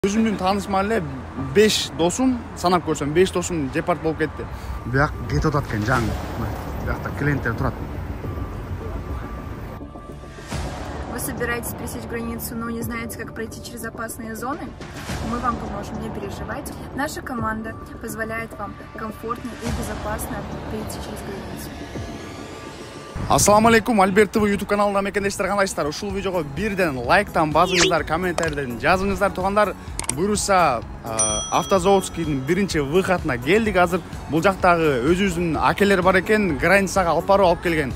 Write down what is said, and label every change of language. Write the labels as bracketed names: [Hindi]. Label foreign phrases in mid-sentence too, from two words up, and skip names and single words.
[Kyrgyz] Өзümдүн таанышман эле 5 досум санап көрсөм 5 досум депорт болуп кетти. Бияк кетип атат экен жаңы. Биякта клиенттер турат. [Russian] Вы собираетесь пересечь границу, но не знаете, как пройти через опасные зоны? Мы вам поможем, не переживайте. Наша команда позволяет вам комфортно и безопасно перейти через границу. [Kyrgyz] Ассаламу алейкум, Альберт ТВ YouTube каналында мекендештер кандайсыздар? Ушул видеого бирден лайктан басыңыздар, комментарийлерден жазыңыздар. Тугандар, буюрса автозаводскийдин биринчи выходуна келдик. Азыр бул жактагы өзүбүздүн акелер бар экен, границага алып барып алып келген.